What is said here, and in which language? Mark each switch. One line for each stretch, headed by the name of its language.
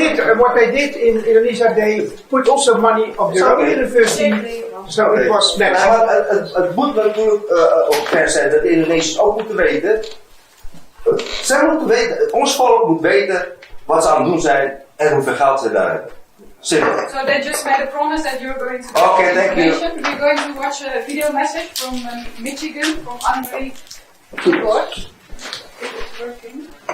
English: And what they did in Indonesia, they put also money of their own university, so it was next.
Dutch: Het moet natuurlijk ook ver zijn dat de Indonesiërs ook moeten weten. Zij moeten weten, ons volk moet weten wat ze aan het doen zijn en hoeveel geld ze daar hebben.
English: Simple. So they just made a promise that you're going to Okay, thank you. We're going to watch a video message from Michigan, from Anne-Marie Keyboard. If it's working.